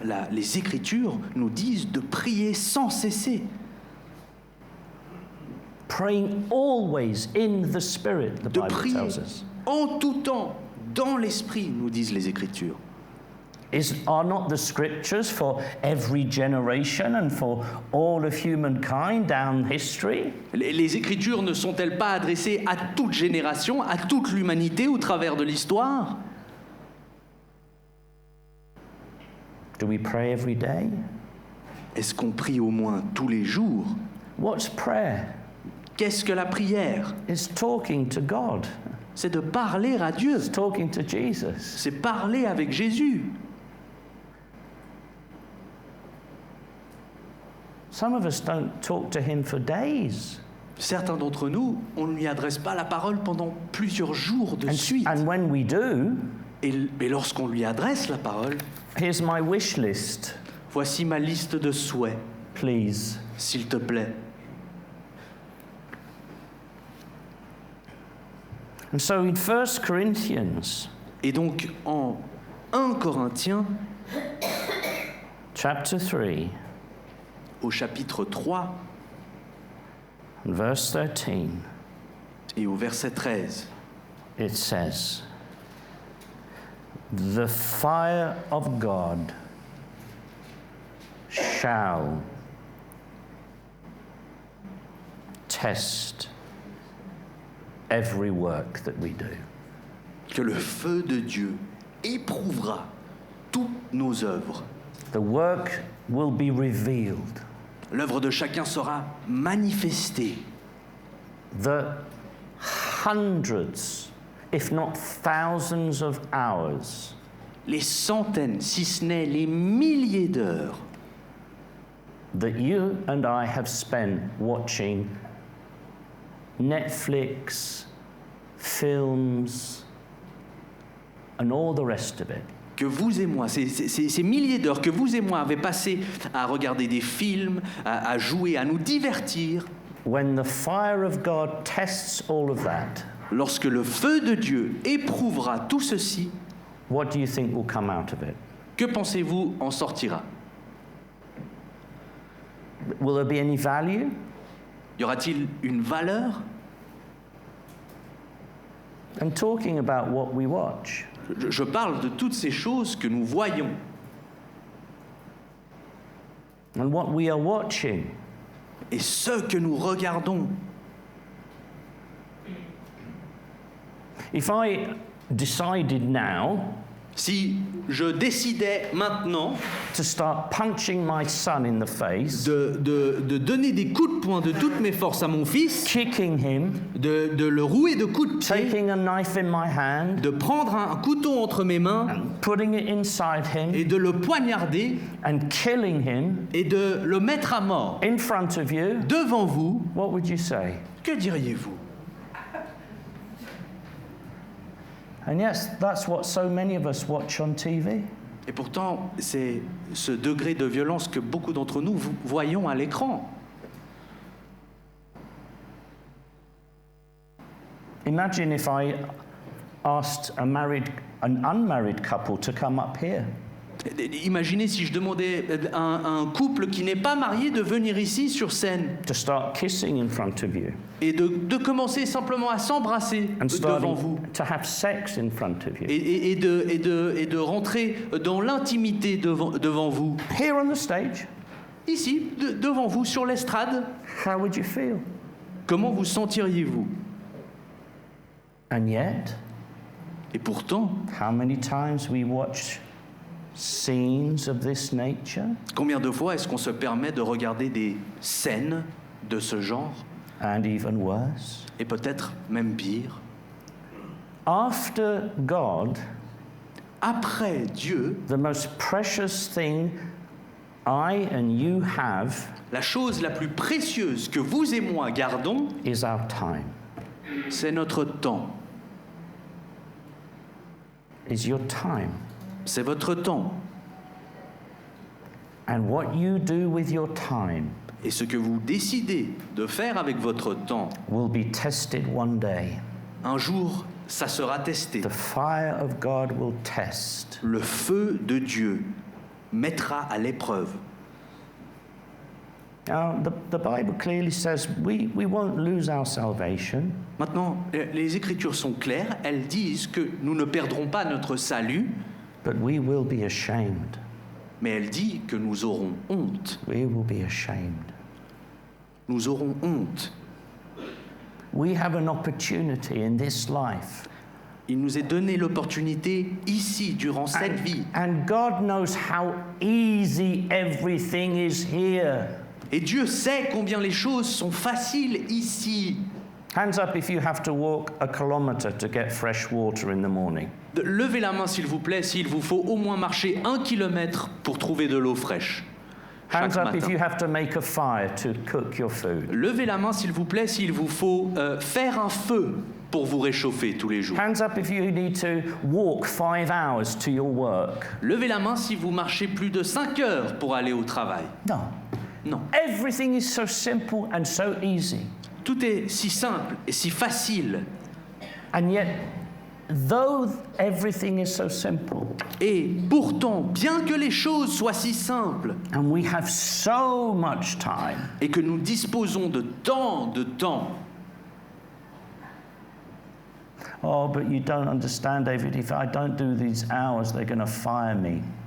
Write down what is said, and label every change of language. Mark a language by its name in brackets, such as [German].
[French] Les Écritures nous disent de prier sans cesser. [English] Praying always in the Spirit, the [French] De [English] Bible [French] prier [English] tells us. [French] en tout temps, dans l'Esprit, nous disent les Écritures. [English] Are not the scriptures for every generation and for all of humankind down history? [French] Les Écritures ne sont-elles pas adressées à toute génération, à toute l'humanité au travers de l'histoire? [English] Do we pray every day? [French] Est-ce qu'on prie au moins tous les jours? [English] What's prayer? [French] Qu'est-ce que la prière? [English] It's talking to God. [French] C'est de parler à Dieu. [English] It's talking to Jesus. [French] C'est parler avec Jésus. [English] Some of us don't talk to him for days. [French] Certains d'entre nous, on ne lui adresse pas la parole pendant plusieurs jours de suite. [English] And when we do, [French] Mais lorsqu'on lui adresse la parole, [English] here's my wish list, [French] voici ma liste de souhaits, [English] please. [French] s'il te plaît. [English] And so in 1 Corinthians, [French] Et donc en 1 Corinthiens, [English] chapter 3, [French] au chapitre 3 [English] and verse 13, [French] et au verset 13, [English] it says, "The fire of God shall test every work that we do." [French] que le feu de Dieu éprouvera toutes nos œuvres. [English] The work will be revealed. [French] L'œuvre de chacun sera manifestée. [English] The hundreds, if not thousands of hours [French] Les centaines, si ce n'est les milliers d'heures [English] that you and I have spent watching Netflix, films, and all the rest of it. [French] que vous et moi, ces milliers d'heures que vous et moi avez passées à regarder des films, à jouer, à nous divertir, [English] When the fire of God tests all of that, [French] lorsque le feu de Dieu éprouvera tout ceci, [English] what do you think will come out of it? [French] que pensez-vous en sortira? [English] Will there be any value? [French] Y aura-t-il une valeur? [English] And talking about what we watch, [French] Je parle de toutes ces choses que nous voyons. [English] and what we are watching [French] Et ce que nous regardons. [English] If I decided now [French] Si je décidais maintenant [English] to start punching my son in the face, [French] de donner des coups de poing de toutes mes forces à mon fils, [English] kicking him, [French] de le rouer de coups de pied, [English] taking a knife in my hand, [French] de prendre un couteau entre mes mains [English] putting it inside him, [French] et de le poignarder [English] and killing him [French] et de le mettre à mort [English] in front of you, [French] devant vous, [English] what would you say? [French] que diriez-vous? [English] And yes, that's what so many of us watch on TV. [French] Et pourtant, c'est ce degré de violence que beaucoup d'entre nous voyons à l'écran. [English] Imagine if I asked an unmarried couple to come up here. [French] Imaginez si je demandais à un couple qui n'est pas marié de venir ici sur scène [English] To start kissing in front of you [French] et de commencer simplement à s'embrasser [English] and [French] devant vous [English] starting to have sex in front of you. [French] et de rentrer dans l'intimité devant vous. [English] Here on the stage, [French] Ici, devant vous, sur l'estrade, [English] how would you feel? [French] comment vous sentiriez-vous? [English] And yet, [French] Et pourtant, [English] how many times we watch scenes of this nature [French] combien de fois est-ce qu'on se permet de regarder des scènes de ce genre, [English] and even worse? [French] et peut-être même pire? [English] After God, [French] Après Dieu, [English] the most precious thing I and you have [French] la chose la plus précieuse que vous et moi gardons, [English] is our time, [French] c'est notre temps. [English] is your time. [French] C'est votre temps. [English] And what you do with your time [French] Et ce que vous décidez de faire avec votre temps, [English] will be tested one day. [French] un jour, ça sera testé. [English] The fire of God will test. [French] Le feu de Dieu mettra à l'épreuve. [English] Now, the Bible clearly says we won't lose our salvation, [French] Maintenant, les Écritures sont claires. Elles disent que nous ne perdrons pas notre salut, [English] but we will be ashamed. [French] mais elles disent que nous aurons honte. [English] We will be ashamed. [French] Nous aurons honte. [English] We have an opportunity in this life. [French] Il nous est donné l'opportunité ici, durant cette vie. [English] And God knows how easy everything is here. [French] Et Dieu sait combien les choses sont faciles ici. [English] Hands up if you have to walk a kilometer to get fresh water in the morning. [French] Levez la main s'il vous plaît, s'il vous faut au moins marcher 1 kilomètre pour trouver de l'eau fraîche. [English] Hands up if [French] matin. [English] you have to make a fire to cook your food. [French] Levez la main s'il vous plaît s'il vous faut faire un feu pour vous réchauffer tous les jours. [English] Hands up if you need to walk 5 hours to your work. [French] Levez la main si vous marchez plus de 5 heures pour aller au travail. [English] No. [French] Non. [English] Everything is so simple and so easy. [French] Tout est si simple et si facile. [English] And yet, though everything is so simple, [French] Et pourtant, bien que les choses soient si simples [English] and we have so much time, [French] et que nous disposons de tant de temps, [English] oh, but you don't understand, David, if I don't do these hours, they're going to fire me.